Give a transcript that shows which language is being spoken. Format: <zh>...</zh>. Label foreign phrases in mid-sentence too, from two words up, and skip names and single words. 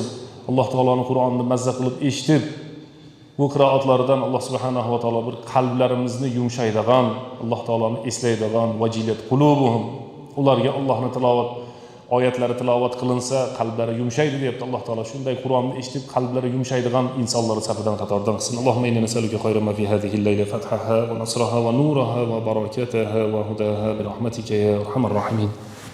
<uz>Alloh taoloning Qur'onni mazza qilib eshitib, bu qiroatlaridan Alloh subhanahu va taolo bir qalblarimizni yumshaydigan, Alloh taoloni eslaydigan</uz> <ar>وجلت قلوبهم.</ar> <uz>Ularga Allohning oyatlari tilovat qilinsa, qalblari yumshaydi deyapti Alloh taolo. Shunday Qur'onni eshitib, qalblari yumshaydigan insonlar safidan qatoridan qilsin.</uz> <ar>اللهم إنا نسألك خير ما في هذه الليلة فتحها ونصرها ونورها وبركتها وهداها برحمتك يا أرحم الراحمين.</ar>